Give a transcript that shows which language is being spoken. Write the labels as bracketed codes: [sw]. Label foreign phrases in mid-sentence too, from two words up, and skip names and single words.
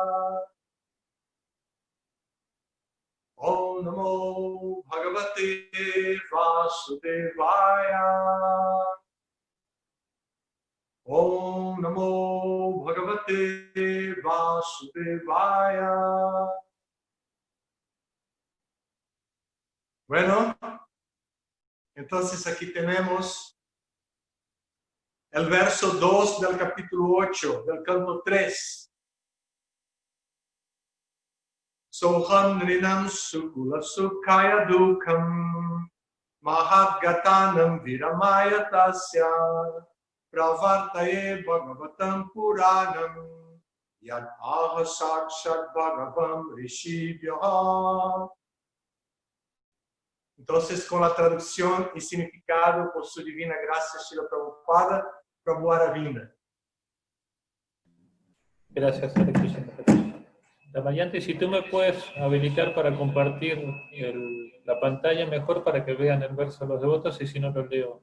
[sa] Om Namo Bhagavate Vasudevaya. Om Namo Bhagavate Vasudevaya. [es] Bueno, entonces aquí tenemos el verso 2 del capítulo 8, del canto 3. [sa] Soham Nrinam Sukula Sukhaya Dukam Mahadgatanam Viramaya Tasya Pravartaye Bhagavatam Puranam Yad Aha Sakshat Bhagavam Rishibhyaha. [es] Entonces, con la traducción y significado por su divina gracia, Srila Prabhupada, Prabhupada Vinda. Gracias, [sa] Hare Krishna. [es] Damayanti, si tú me puedes habilitar para compartir la pantalla mejor para que vean el verso de los devotos y si no lo leo.